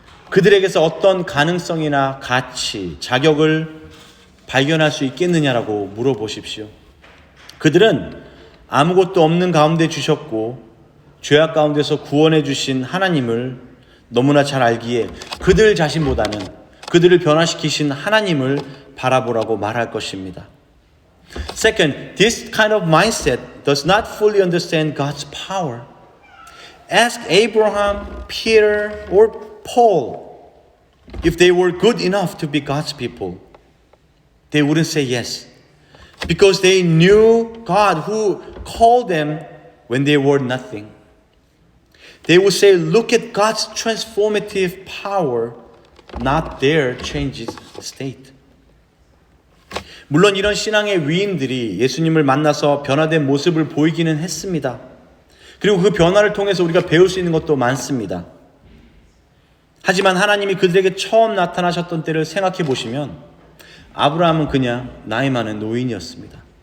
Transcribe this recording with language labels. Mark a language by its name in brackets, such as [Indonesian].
[Korean] 그들에게서 어떤 가능성이나 가치, 자격을 발견할 수 있겠느냐라고 물어보십시오. 그들은 아무것도 없는 가운데 주셨고 죄악 가운데서 구원해 주신 하나님을 너무나 잘 알기에 그들 자신보다는 그들을 변화시키신 하나님을 바라보라고 말할 것입니다. [English] Second, this kind of mindset does not fully understand God's power. Ask Abraham, Peter, or Paul if they were good enough to be God's people. They wouldn't say yes because they knew God who called them when they were nothing. They would say, look at God's transformative power, not their changed state. [Korean] 물론 이런 신앙의 위인들이 예수님을 만나서 변화된 모습을 보이기는 했습니다. 그리고 그 변화를 통해서 우리가 배울 수 있는 것도 많습니다. 하지만 하나님이 그들에게 처음 나타나셨던 때를 생각해 보시면 아브라함은 그냥 나이 많은 노인이었습니다.